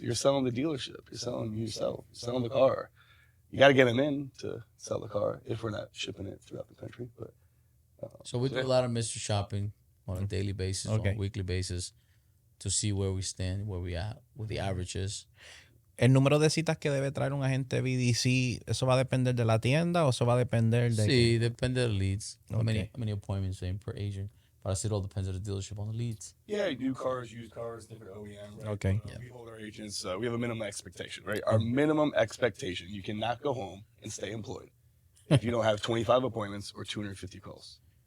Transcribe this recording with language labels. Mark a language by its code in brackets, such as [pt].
[en] You're selling the dealership. You're selling yourself. You're selling the car. You got to get them in to sell the car if we're not shipping it throughout the country. But So we do a lot of mystery shopping on a daily basis, on Okay. a weekly basis, to see where we stand, where we at, what the average is. [es] El número de citas que debe traer un agente BDC, ¿eso va a depender de la tienda o eso va a depender de...? Sí, depende de los leads. How Okay. [en] many appointments in per agent? But I said it all depends on the dealership on the leads. yeah, new cars, used cars, different OEM. Right? Okay. We hold our agents. We have a minimum expectation, right? Our minimum expectation. You cannot go home and stay employed if you don't have 25 appointments or 250 calls.